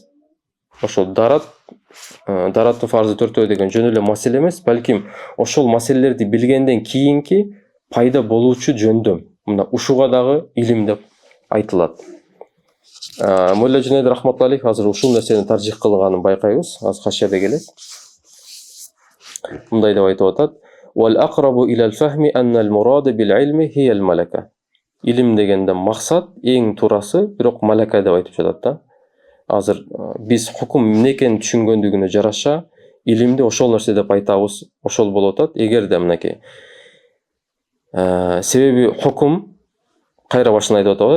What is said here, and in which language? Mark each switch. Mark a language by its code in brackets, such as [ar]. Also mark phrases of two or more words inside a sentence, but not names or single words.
[ky] Ошол дараттын фарзы 4 деген жөн эле маселе эмес, балким ошол маселелерди билгенден кийинки пайда болуучу жөндөм. Мына ушуга дагы илим деп айтылат. Мулла Жунейд [ar] رحمة الله عليه [ky] азыр ушул нерсени таржих кылганын байкайбыз. Азыр хашияда келет. Мындай деп айтып атат: [ar] "والأقرب إلى الفهم أن المراد بالعلم هي الملكة." [ky] Илим дегенде максат эң турасы, бирок малака деп айтып жатат да. Азыр биз хукум эмне экенин түшүнгөндүгүнө жараша илимди ошол нерсе деп айтабыз. Ошол болуп атат. Эгерде мынакей себеби хукум кайра башын айтып атабыз.